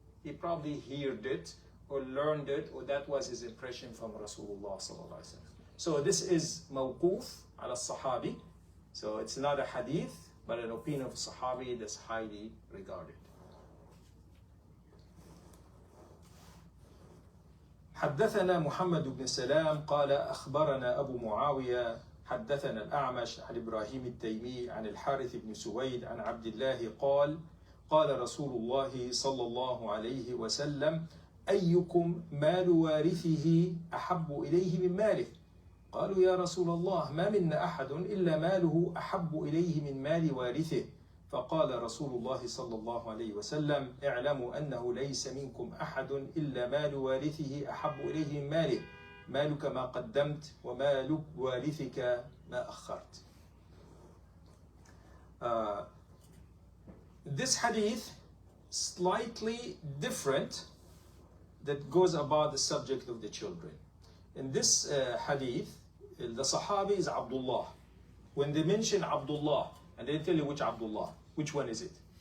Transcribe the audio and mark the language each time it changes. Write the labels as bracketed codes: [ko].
[en] He probably heard it or learned it, or that was his impression from Rasulullah sallallahu alaihi wasallam. So this is mawquf ala sahabi. So it's not a hadith, but an opinion of a sahabi that's highly regarded. [ar] حدثنا محمد بن سلام قال أخبرنا أبو معاوية حدثنا الأعمش عن إبراهيم التيمي عن الحارث بن سويد عن عبد الله قال قال رسول الله صلى الله عليه وسلم أيكم مال وارثه أحب إليه من ماله قالوا يا رسول الله ما منا أحد إلا ماله أحب إليه من مال وارثه فقال رسول الله صلى الله عليه وسلم اعلموا أنه ليس منكم أحد إلا مال وارثه أحب إليه من ماله مالك ما قدمت ومال وارثك ما أخرت. [en] This hadith slightly different that goes about the subject of the children. In this hadith, the Sahabi is Abdullah. When they mention Abdullah, and they tell you which Abdullah, which one is it?